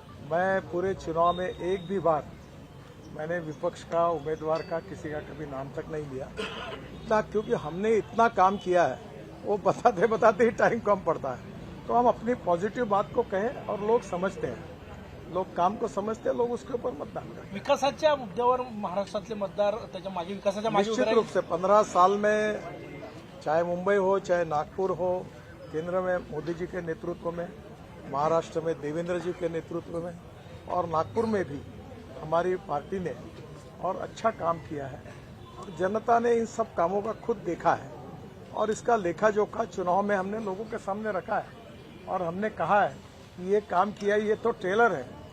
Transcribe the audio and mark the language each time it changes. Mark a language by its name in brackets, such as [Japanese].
[Hindi] मैं पूरे चुनाव में एक भी बार मैंने विपक्ष का, उम्मीदवार का, किसी का कभी नाम तक नहीं लिया, इतना क्योंकि हमने इतना काम किया है, वो बताते बताते ही टाइम कम पड़ता है। तो हम अपनी पॉजिटिव बात को कहें और लोग समझते हैं, लोग काम को समझते हैं, लोग उसके ऊपर मतदान करें। [Marathi] विकासाच्या मुद्द्यावर महाराष्ट्रातले मतदार त्याच्या मागे, विकासाच्या मागे [Hindi] निश्चित रूप से 15 साल में चाहे मुंबई हो चाहे नागपुर हो, केंद्र में मोदी जी के नेतृत्व में, महाराष्ट्र में देवेंद्र जी के नेतृत्व में और नागपुर में भी हमारी पार्टी ने और अच्छा काम किया है और जनता ने इन सब कामों का खुद देखा है और इसका लेखा जोखा चुनाव में हमने लोगों के सामने रखा है और हमने कहा है कि ये काम किया, ये तो ट्रेलर है,